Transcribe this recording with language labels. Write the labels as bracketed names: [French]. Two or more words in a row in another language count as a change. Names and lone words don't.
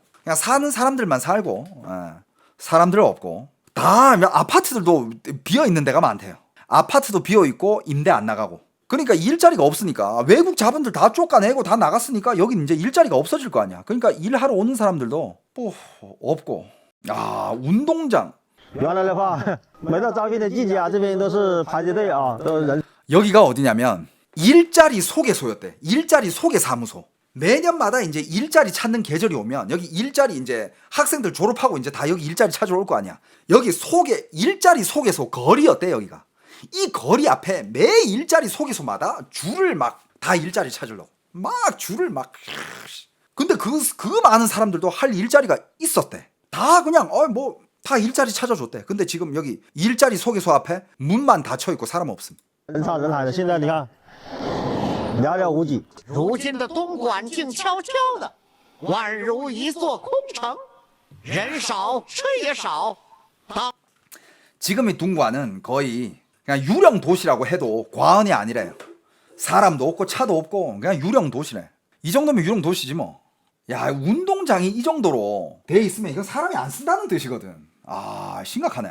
[Korean] 그냥 사는 사람들만 살고 사람들 없고, 다 아파트들도 비어 있는 데가 많대요. 아파트도 비어 있고 임대 안 나가고. 그러니까 일자리가 없으니까 외국 자본들 다 쫓아내고 다 나갔으니까 여기 이제 일자리가 없어질 거 아니야. 그러니까 일하러 오는 사람들도 뭐 없고. 아, 운동장. [Chinese] 原来的话，每到招聘的季节啊，这边都是排着队啊，都人。 [Korean] 여기가 어디냐면 일자리 소개소였대. 일자리 소개 사무소. 매년마다 이제 일자리 찾는 계절이 오면 여기 일자리 이제 학생들 졸업하고 이제 다 여기 일자리 찾으러 올 거 아니야. 여기 일자리 소개소 거리였대, 여기가. 이 거리 앞에 매 일자리 소개소마다 줄을 막 다 일자리 찾으려고 막 줄을 막. 근데 그 많은 사람들도 할 일자리가 있었대. 다 그냥 뭐 다 일자리 찾아줬대. 근데 지금 여기 일자리 소개소 앞에 문만 닫혀 있고 사람 없음. [Chinese] 人山人海的，现在你看寥寥无几。如今的东莞静悄悄的，宛如一座空城，人少车也少。 [Korean] 지금 이 둥관은 거의 그냥 유령 도시라고 해도 과언이 아니래요. 사람도 없고 차도 없고 그냥 유령 도시래. 이 정도면 유령 도시지 뭐. 야, 운동장이 이 정도로 돼 있으면 이건 사람이 안 쓴다는 뜻이거든. 아, 심각하네.